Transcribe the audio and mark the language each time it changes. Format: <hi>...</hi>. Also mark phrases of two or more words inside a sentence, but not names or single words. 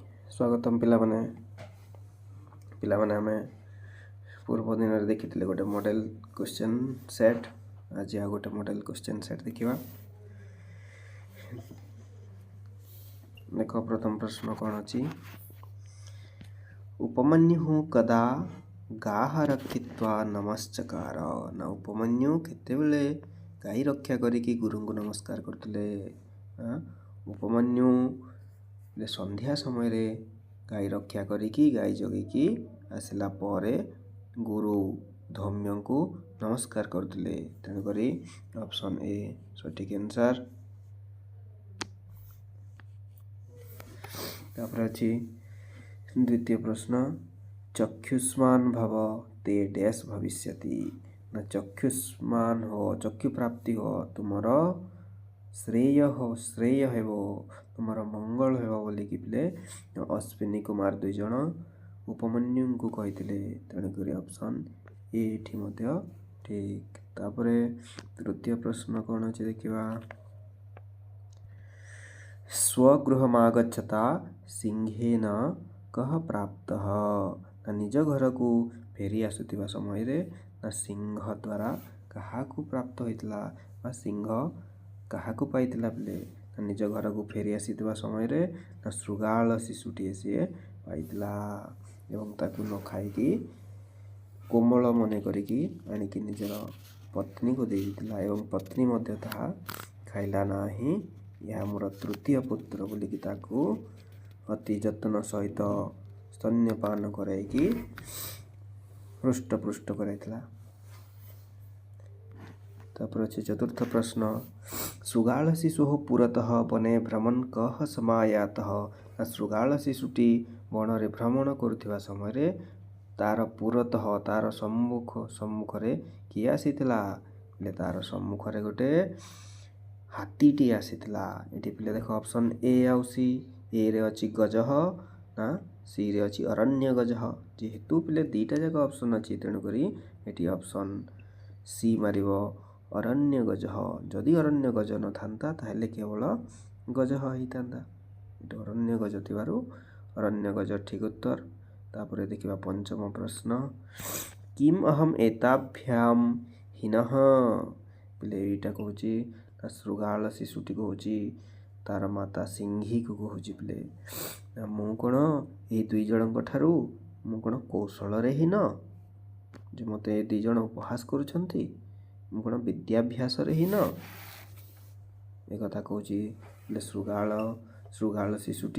<or>ସ୍ୱାଗତମ ପିଲାମାନେ ଆମେ ପୂର୍ବ ଦିନ ରେ ଦେଖିଥିଲେ ଗୋଟେ</or> <en>model question set.</en> <or>ଆଜି ଆଉ ଗୋଟେ</or> <en>model question set</en> <or>ଦେଖିବା। ଦେଖ ପ୍ରଥମ ପ୍ରଶ୍ନ କଣ ଅଛି?</or> <sa>उपमन्यु कदा गाह रक्षित्वा नमस्कार।</sa> <or>ନା ଉପମନ୍ୟୁ କେତେବେଳେ ଗାଈ ରକ୍ଷା କରିକି ଗୁରୁ କୁ ନମସ୍କାର କରୁଥିଲେ। ଉପମନ୍ୟୁ ଲେ ସନ୍ଧ୍ୟା ସମୟ ରେ ଗାଈ ରକ୍ଷା କରିକି ଗାଈ ଜଗିକି ଆସିଲା ପରେ ଗୁରୁ ଧୌମ୍ୟ କୁ ନମସ୍କାର କରୁଥିଲେ। ତେଣୁ କରି ଅପସନ ଏ ସଠିକ ଆନସର। ତାପର ଅଛି ଦ୍ୱିତୀୟ ପ୍ରଶ୍ନ,</or> <sa>चक्षुष्मान भव ते डैश भविष्यति।</sa> <or>ନା ଚକ୍ଷୁଷ୍ମାନ ହୁଅ, ଚକ୍ଷୁ ପ୍ରାପ୍ତି ହେଉ, ତୁମର ଶ୍ରେୟ ହେବ, ତୁମର ମଙ୍ଗଳ ହେବ ବୋଲି କି ପିଲେ ଅଶ୍ୱିନୀ କୁମାର ଦୁଇ ଜଣ ଉପମନ୍ୟୁ କୁ କହିଥିଲେ। ତେଣୁ କରି ଅପସନ ଏ ଏଠି ମଧ୍ୟ ଠିକ। ତାପରେ ତୃତୀୟ ପ୍ରଶ୍ନ କଣ ଅଛି ଦେଖିବା।</or> <sa>स्वगृहमागच्छता सिंहेन कह प्राप्तः।</sa> <or>ନା ନିଜ ଘର କୁ ଫେରି ଆସୁଥିବା ସମୟ ରେ ନା ସିଂହ ଦ୍ୱାରା କାହା କୁ ପ୍ରାପ୍ତ ହୋଇଥିଲା ବା ସିଂହ କାହା କୁ ପାଇଥିଲା ପିଲେ। ନା ନିଜ ଘର କୁ ଫେରି ଆସୁଥିବା ସମୟ ରେ ନା ଶୃଗାଳ ଶିଶୁଟି ସେ ପାଇଥିଲା ଏବଂ ତାକୁ ନ ଖାଇକି କୋମଳ ମନେ କରିକି ଆଣିକି ନିଜର ପତ୍ନୀ କୁ ଦେଇଥିଲା ଏବଂ ପତ୍ନୀ ମଧ୍ୟ ତାହା ଖାଇଲା ନାହିଁ। ଏହା ମୋର ତୃତୀୟ ପୁତ୍ର ବୋଲିକି ତାକୁ ଅତି ଯତନ ସହିତ ସ୍ତନ୍ୟପାନ କରାଇକି ପୃଷ୍ଠ କରାଇଥିଲା। ତାପର ଅଛି ଚତୁର୍ଥ ପ୍ରଶ୍ନ,</or> <sa>श्रुगाल शिशु पुरतः वने भ्रमण कह समायातः।</sa> <or>ଶୃଗାଳ ଶିଶୁଟି ବନ ରେ ଭ୍ରମଣ କରୁଥିବା ସମୟ ରେ ତାର ପୁରତଃ ତାର ସମ୍ମୁଖ ରେ କିଏ ଆସିଥିଲା ଲେ ତାର ସମ୍ମୁଖ ରେ ଗୋଟେ ହାତୀଟି ଆସିଥିଲା। ଏଠି ପିଲେ ଦେଖ ଅପସନ ଏ ଆଉ ସି। ଏ ରେ ଅଛି ଗଜଃ ନା ସି ରେ ଅଛି</or> <sa>अरण्य गजह।</sa> <or>ଯେହେତୁ ପିଲେ ଦିଟା ଯାକ ଅପସନ ଅଛି ତେଣୁ କରି ଏଠି ଅପସନ ସି ମାରିବ</or> <sa>अरण्य गजह।</sa> <or>ଯଦି ଅରଣ୍ୟ ଗଜ ନ ଥାନ୍ତା ତାହେଲେ କେବଳ ଗଜଃ ହିଁ ଥାନ୍ତା। ଏଠି ଅରଣ୍ୟ ଗଜ ଥିବାରୁ ଅରଣ୍ୟ ଗଜ ଠିକ ଉତ୍ତର। ତାପରେ ଦେଖିବା ପଞ୍ଚମ ପ୍ରଶ୍ନ,</or> <sa>किम अहम एताभ्याम हिनः।</sa> <or>ପିଲେ ଏଟା କହୁଛି ଶୃଗାଳ ଶିଶୁଟି କହୁଛି ତାର ମାତା ସିଂହୀ କୁ କହୁଛି ପିଲେ ମୁଁ କଣ ଏ ଦୁଇ ଜଣଙ୍କ ଠାରୁ ମୁଁ କଣ କୌଶଳ ରେ ହୀନ ଯେ ମତେ ଏ ଦୁଇ ଜଣ ଉପହାସ କରୁଛନ୍ତି ମୁଁ କଣ ବିଦ୍ୟାଭ୍ୟାସ ରେ ହୀନ ଏ କଥା କହୁଛି ଶୃଗାଳ ଶିଶୁଟି।</or>